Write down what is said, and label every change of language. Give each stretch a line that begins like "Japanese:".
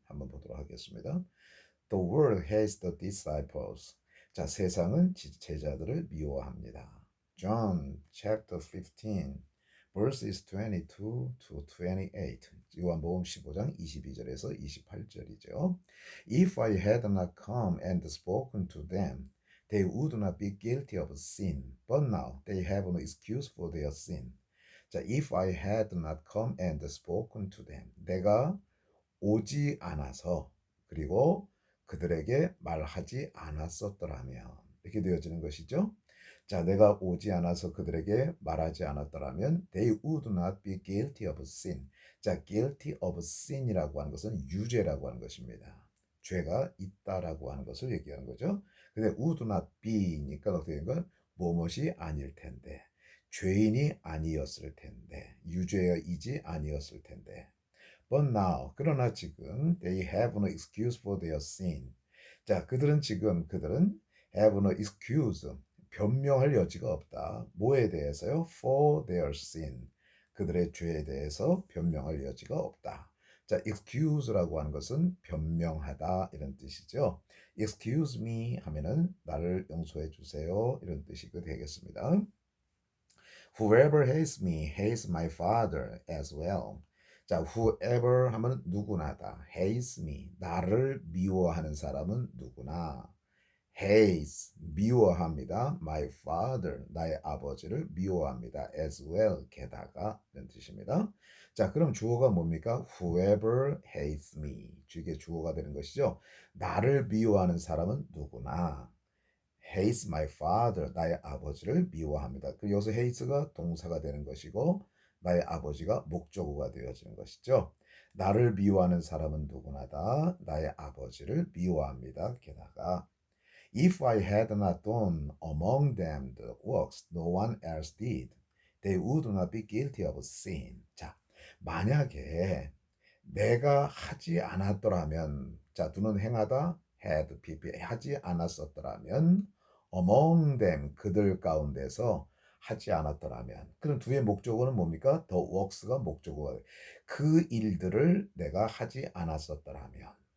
Korean: 한번 보도록 하겠습니다.
English: The world hates the disciples.
Korean: 자, 세상은 제자들을 미워합니다.
English: John chapter 15 verses 22 to 28.
Korean: 요한복음 15장 22절에서 28절이죠.
English: If I had not come and spoken to them, they would not be guilty of sin. But now they have no excuse for their sin. 자, if I had not come and spoken to them.
Korean: 내가 오지 않아서 그리고 그들에게 말하지 않았었더라면 이렇게 되어지는 것이죠. 자, 내가 오지 않아서 그들에게 말하지 않았더라면
English: they would not be guilty of sin.
Korean: 자, guilty of sin이라고 하는 것은 유죄라고 하는 것입니다. 죄가 있다라고 하는 것을 얘기하는 거죠. 근데 would not be니까 어떻게 된 건 무엇이 아닐 텐데 죄인이 아니었을 텐데 유죄이지 아니었을 텐데
English: But now,
Korean: 그러나 지금
English: they have no excuse for their sin.
Korean: 자, 그들은 have no excuse, 변명할 여지가 없다. 뭐에 대해서요?
English: For their sin.
Korean: 그들의 죄에 대해서 변명할 여지가 없다. 자, excuse라고 하는 것은 변명하다 이런 뜻이죠. Excuse me 하면은 나를 용서해 주세요 이런 뜻이 되겠습니다.
English: Whoever hates me hates my father as well.
Korean: 자, whoever 하면 누구나다.
English: hates me.
Korean: 나를 미워하는 사람은 누구나. hates 미워합니다.
English: my father
Korean: 나의 아버지를 미워합니다. as well 게다가 이런 뜻입니다. 자, 그럼 주어가 뭡니까?
English: whoever hates me.
Korean: 이게 주어가 되는 것이죠. 나를 미워하는 사람은 누구나.
English: hates my father,
Korean: 나의 아버지를 미워합니다. 그 여기서 hates가 동사가 되는 것이고 나의 아버지가 목적어가 되어지는 것이죠. 나를 미워하는 사람은 누구나다 나의 아버지를 미워합니다. 게다가
English: If I had not done among them the works no one else did, they would not be guilty of sin.
Korean: 자, 만약에 내가 하지 않았더라면, 자, 두는 행하다, had, pp, 하지 않았었더라면, among them, 그들 가운데서 하지 않았더라면, 그럼 두의 목적어는 뭡니까? the works가 목적어가 그 일들을 내가 하지 않았었더라면.